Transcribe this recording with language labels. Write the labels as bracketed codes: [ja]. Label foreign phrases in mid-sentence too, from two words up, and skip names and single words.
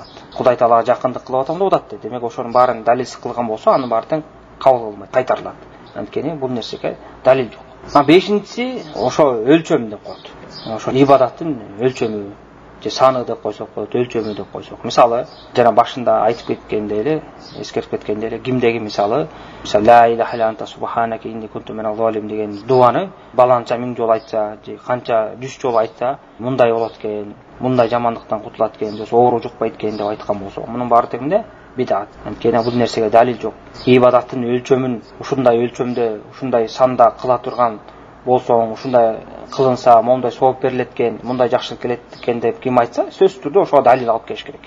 [ky] Кудай Таалага жакындык кылып атам деп атат. Демек ошонун баарын далилсиз кылган болсо, анын баары тең кабыл кылынбайт, кайтарылат. Анткени бул нерсеге далил жок. Бешинчиси ошо өлчөм деп коет. Ошо ибадаттын өлчөмү же саны деп койсок болот, өлчөмү деп койсок. Мисалы, жана башында айтып кеткендей эле, эскертип кеткендей эле, кимдеги мисалы [ar] لا إله إلا أنت سبحانك إني كنت من الظالمين [ky] деген дуаны баланча 1000 жолу айтса, же канча 100 жолу айтса, мындай болот экен, мындай жамандыктан кутулат экен, же оору жукпайт экен деп айткан болсо, мунун баары тең бидат. Анткени бул нерсеге далил жок. Ибадаттын өлчөмүн ушундай өлчөмдө, ушундай санда кыла турган болсоң, ушундай кылынса, мондай сооп берилет экен, мындай жакшылык келет экен деп ким айтса, сөзсүз түрдө ошого далил алып келиш керек.